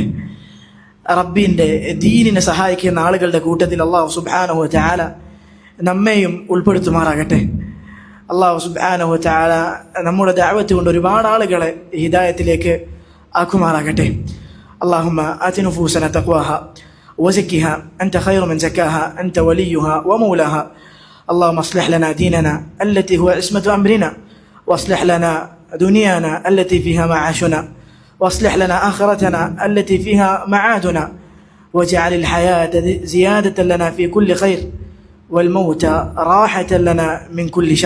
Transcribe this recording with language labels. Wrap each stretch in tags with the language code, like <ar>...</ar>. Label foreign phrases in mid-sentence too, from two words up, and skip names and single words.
<ml>റബ്ബിൻ്റെ ദീനിനെ സഹായിക്കുന്ന ആളുകളുടെ കൂട്ടത്തിൽ</ml> <ar>الله سبحانه وتعالى</ar> <ml>നമ്മെയും ഉൾപ്പെടുത്തുമാറാകട്ടെ.</ml> <ar>الله سبحانه وتعالى</ar> <ml>നമ്മുടെ ദഅവത്ത് കൊണ്ട് ഒരുപാട് ആളുകളെ ഹിദായത്തിലേക്ക് ആക്കുമാറാകട്ടെ.</ml> <ar>اللهم آت نفوسنا تقواها وزكها أنت خير من زكاها أنت وليها ومولاها. اللهم اصلح لنا ديننا التي هو عصمة أمرنا، واصلح لنا دنيانا التي فيها معاشنا، واصلح لنا آخرتنا التي فيها معادنا، واجعل الحياة زيادة لنا في كل خير والموت راحة لنا من كل شر.</ar>